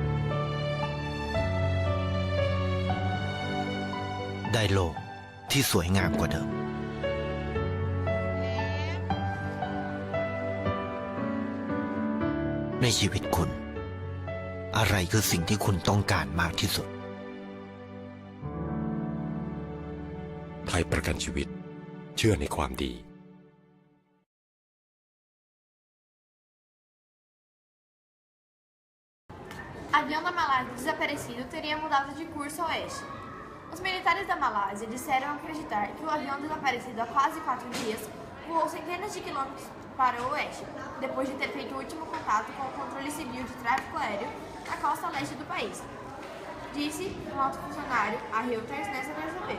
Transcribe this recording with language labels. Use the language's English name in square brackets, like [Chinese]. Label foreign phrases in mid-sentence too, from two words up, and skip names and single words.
[Thai] ได้โลกที่สวยงามกว่าเดิมในชีวิตคุณอะไรคือสิ่งที่คุณต้องการมากที่สุด ไทยประกันชีวิตเชื่อในความดี [Portuguese] Avião da Malásia desaparecido teria mudado de curso a oeste. Os militares da Malásia disseram acreditar que o avião desaparecido há quase 4 dias voou centenas de quilômetros para o oeste, depois de ter feito o último contato com o controle civil de tráfego aéreo na costa leste do país, disse um alto funcionário a Reuters nesta terça-feira.